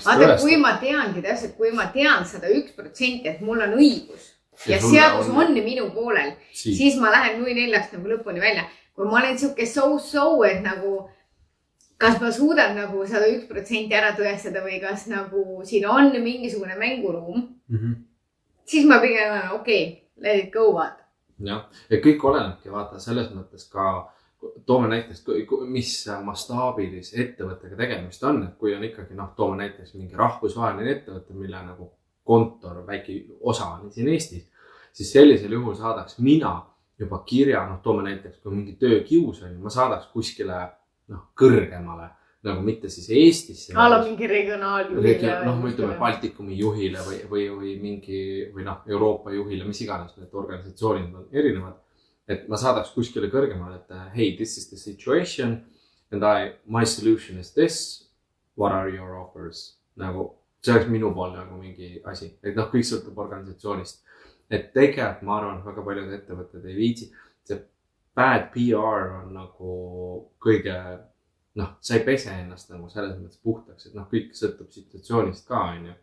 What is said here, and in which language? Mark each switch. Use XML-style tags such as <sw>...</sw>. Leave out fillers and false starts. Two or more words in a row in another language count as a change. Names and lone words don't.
<et>vaata, kui ma teangi täpselt, kui ma tean 101%, et mul on õigus ja seadus on minu poolel, siis ma lähen nui 4 nagu lõpuni välja. Kui ma olen siuke so, et nagu kas ma suudan nagu 101% ära tõestada või kas nagu siin on mingisugune mänguruum, siis ma pigem olen okei,</et> <en>let it go,</en> <et>vaata. jah, ja kõik olenebki, vaata, selles mõttes ka toome näiteks, mis mastaabilis ettevõttega tegemist on, et kui on ikkagi, noh, toome näiteks mingi rahvusvaheline ettevõte, mille nagu kontor, väike osa on siin Eestis, siis sellisel juhul saadaks mina juba kirja, noh, toome näiteks, kui mingi töökius on, ma saadaks kuskile kõrgemale, nagu mitte siis Eestisse. Ala mingi regionaaljuhile. Noh, me ütleme Baltikumi juhile või mingi, või noh, Euroopa juhile, mis iganes need organisatsioonid on erinevad. Et ma saadaks kuskile kõrgemale, et</et> <en>hey, this is the situation and my solution is this. What are your offers?</en> <et>Nagu, see oleks minu pool nagu mingi asi. Et noh, kõik sõltub organisatsioonist. Et tegelikult ma arvan, väga paljud ettevõtted ei viitsi. See</et> <en>bad PR</en> <et>on nagu kõige, noh, sa ei pese ennast nagu selles mõttes puhtaks, et noh, kõik sõltub situatsioonist ka, on ju.</et>